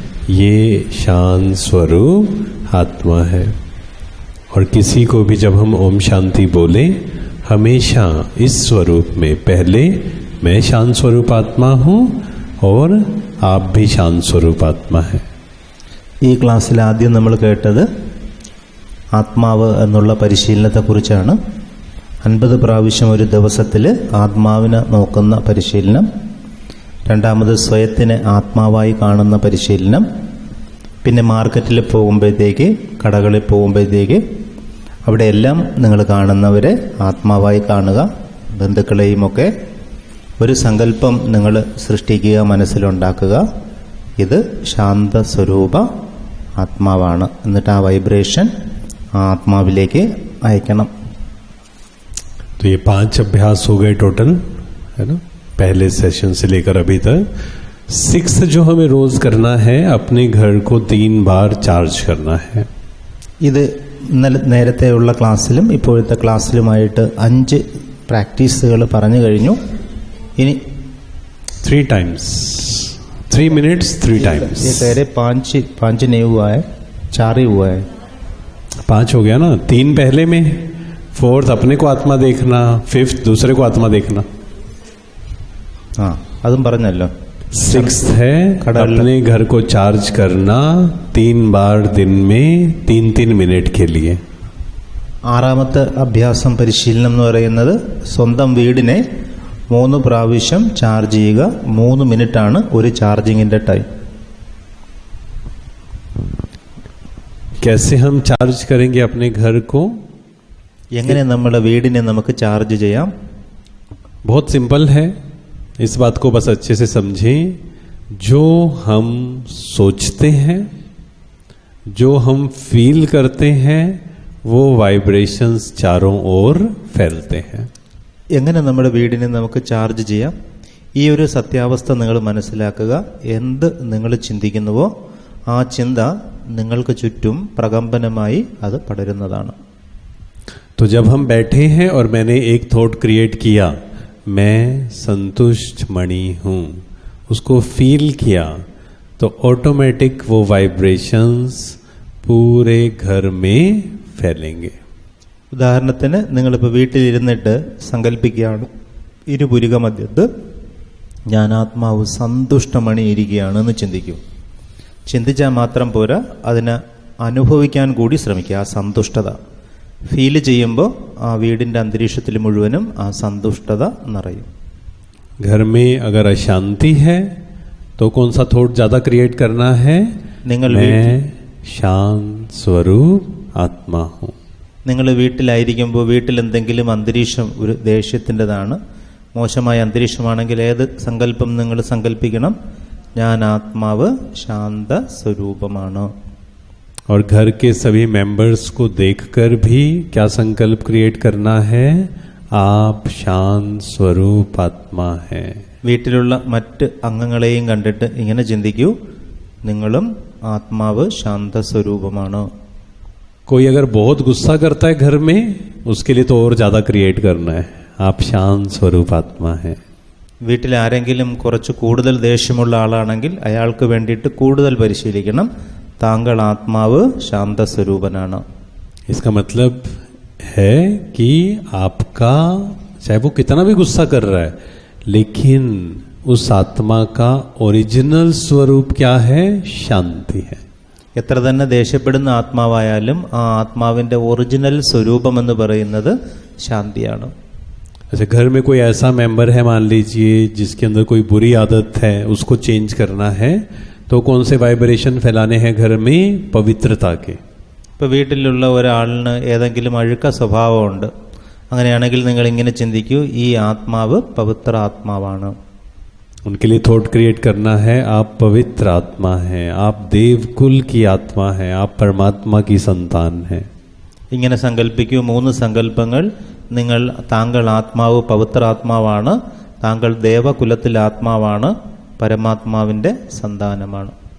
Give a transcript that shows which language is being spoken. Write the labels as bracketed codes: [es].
[hi] ये शांत स्वरूप आत्मा है. और किसी को भी जब हम ओम शांति बोले, हमेशा इस स्वरूप में पहले मैं शांत स्वरूप आत्मा हूँ और आप भी शांत स्वरूप आत्मा है. [ml] ഈ ക്ലാസ്സിൽ ആദ്യം നമ്മൾ കേട്ടത് ആത്മാവ് എന്നുള്ള പരിശീലനത്തെക്കുറിച്ചാണ്. 50 പ്രാവശ്യം ഒരു ദിവസത്തിൽ ആത്മാവിനെ നോക്കുന്ന പരിശീലനം. രണ്ടാമത് സ്വയത്തിനെ ആത്മാവായി കാണുന്ന പരിശീലനം. പിന്നെ മാർക്കറ്റിൽ പോകുമ്പോഴത്തേക്ക്, കടകളിൽ പോകുമ്പോഴത്തേക്ക് അവിടെയെല്ലാം നിങ്ങൾ കാണുന്നവരെ ആത്മാവായി കാണുക. ബന്ധുക്കളെയുമൊക്കെ ഒരു സങ്കല്പം നിങ്ങൾ സൃഷ്ടിക്കുക, മനസ്സിലുണ്ടാക്കുക. ഇത് ശാന്ത സ്വരൂപ ആത്മാവാണ്. എന്നിട്ട് ആ വൈബ്രേഷൻ ആ ആത്മാവിലേക്ക് അയക്കണം. [hi] तो ये 5 अभ्यास हो गए टोटल, है ना, पहले सेशन से लेकर अभी तक. 6 जो हमें रोज करना है, अपने घर को 3 बार चार्ज करना है. [ml] ഇത് ഇന്നലെ നേരത്തെയുള്ള ക്ലാസ്സിലും ഇപ്പോഴത്തെ ക്ലാസ്സിലുമായിട്ട് 5 പ്രാക്ടീസുകൾ പറഞ്ഞു കഴിഞ്ഞു. ഇനി [en] 3 times, 3 minutes 3 times. [hi] ये कह रहे 5 नहीं हुआ है, 4 ही हुआ है. 5 हो गया ना. 3 पहले में, 4th अपने को आत्मा देखना, 5th दूसरे को आत्मा देखना. [ml] അതും പറഞ്ഞല്ലോ. [hi] 6th है अपने घर को चार्ज करना 3 बार दिन में 3-3 मिनट के लिए. [ml] 6ാമത്തെ അഭ്യാസം പരിശീലനം എന്ന് പറയുന്നത് സ്വന്തം വീടിനെ 3 പ്രാവശ്യം ചാർജ് ചെയ്യുക. 3 മിനിറ്റാണ് ഒരു ചാർജിങ്ങിന്റെ ടൈം. [hi] कैसे हम चार्ज करेंगे अपने घर को? [ml] എങ്ങനെ നമ്മുടെ വീടിനെ നമുക്ക് ചാർജ് ചെയ്യാം? [hi] बहुत सिंपल है. इस बात को बस अच्छे से समझें. जो हम सोचते हैं, जो हम फील करते हैं, वो वाइब्रेशंस चारों ओर फैलते हैं. [ml] എങ്ങനെ നമ്മുടെ വീടിനെ നമുക്ക് ചാർജ് ചെയ്യാം? ഈ ഒരു സത്യാവസ്ഥ നിങ്ങൾ മനസ്സിലാക്കുക. എന്ത് നിങ്ങൾ ചിന്തിക്കുന്നുവോ ആ ചിന്ത നിങ്ങൾക്ക് ചുറ്റും പ്രകമ്പനമായി അത് പടരുന്നതാണ്. [hi] तो जब हम बैठे हैं और मैंने एक थॉट क्रिएट किया, मैं संतुष्ट मणि हूं, उसको फील किया, तो ऑटोमेटिक वो वाइब्रेशंस पूरे घर में फैलेंगे. [ml] ഉദാഹരണത്തിന് നിങ്ങളിപ്പോൾ വീട്ടിലിരുന്നിട്ട് സങ്കല്പിക്കുകയാണ്, ഇരുപുരുക മധ്യത്ത് ഞാൻ ആത്മാവ് സന്തുഷ്ടമണി ഇരിക്കുകയാണെന്ന് ചിന്തിക്കൂ. ചിന്തിച്ചാൽ മാത്രം പോരാ, അതിനെ അനുഭവിക്കാൻ കൂടി ശ്രമിക്കുക. ആ സന്തുഷ്ടത ഫീല് ചെയ്യുമ്പോൾ ആ വീടിൻ്റെ അന്തരീക്ഷത്തിൽ മുഴുവനും ആ സന്തുഷ്ടത നിറയും. [hi] घर में अगर अशांति है तो कौन सा थॉट ज्यादा क्रिएट करना है? [ml] നിങ്ങൾ [hi] मैं शांत स्वरूप आत्मा हूं. [ml] നിങ്ങൾ വീട്ടിലായിരിക്കുമ്പോൾ വീട്ടിൽ എന്തെങ്കിലും അന്തരീക്ഷം ഒരു ദേഷ്യത്തിൻ്റെതാണ്, മോശമായ അന്തരീക്ഷമാണെങ്കിൽ ഏത് സങ്കല്പം നിങ്ങൾ സങ്കല്പിക്കണം? ഞാൻ ആത്മാവ് ശാന്ത സ്വരൂപമാണ്. [hi] और घर के सभी मेंबर्स को देखकर भी क्या संकल्प क्रिएट करना है? आप शांत स्वरूप आत्मा है. [ml] വീട്ടിലുള്ള മറ്റ് അംഗങ്ങളെയും കണ്ടിട്ട് ഇങ്ങനെ ചിന്തിക്കൂ, നിങ്ങളും ആത്മാവ് ശാന്ത സ്വരൂപമാണ്. [hi] कोई अगर बहुत गुस्सा करता है घर में, उसके लिए तो और ज्यादा क्रिएट करना है, आप शांत स्वरूप आत्मा है. [ml] വീട്ടിൽ ആരെങ്കിലും കുറച്ച് കൂടുതൽ ദേഷ്യമുള്ള ആളാണെങ്കിൽ അയാൾക്ക് വേണ്ടിയിട്ട് കൂടുതൽ പരിശീലിക്കണം, താങ്കൾ ആത്മാവ് ശാന്തസ്വരൂപനാണ്. [hi] इसका मतलब है कि आपका चाहे वो कितना भी गुस्सा कर रहा है, लेकिन उस आत्मा का ओरिजिनल स्वरूप क्या है? शांति है. [ml] എത്ര തന്നെ ദേഷ്യപ്പെടുന്ന ആത്മാവായാലും ആ ആത്മാവിന്റെ ഒറിജിനൽ സ്വരൂപം എന്ന് പറയുന്നത് ശാന്തിയാണ്. [hi] अच्छा, घर में कोई ऐसा मेंबर है मान लीजिए जिसके अंदर कोई बुरी आदत है, उसको चेंज करना है, तो कौन से वाइब्रेशन फैलाने हैं घर में? पवित्रता के. [ml] ഇപ്പോൾ വീട്ടിലുള്ള ഒരാളിന് ഏതെങ്കിലും അഴുക്ക സ്വഭാവമുണ്ട്, അങ്ങനെയാണെങ്കിൽ നിങ്ങൾ ഇങ്ങനെ ചിന്തിക്കൂ, ഈ ആത്മാവ് പവിത്ര ആത്മാവാണ്. [hi] उनके लिए थॉट क्रिएट करना है, आप पवित्र आत्मा हैं, आप देवकुल की आत्मा हैं, आप परमात्मा की संतान हैं. [ml] ഇങ്ങനെ സങ്കല്പിക്കൂ, 3 സങ്കല്പങ്ങൾ. താങ്കൾ ആത്മാവ് പവിത്ര ആത്മാവാണ്, താങ്കൾ ദേവകുലത്തിലെ ആത്മാവാണ്, പരമാത്മാവിന്റെ സന്താനമാണ്.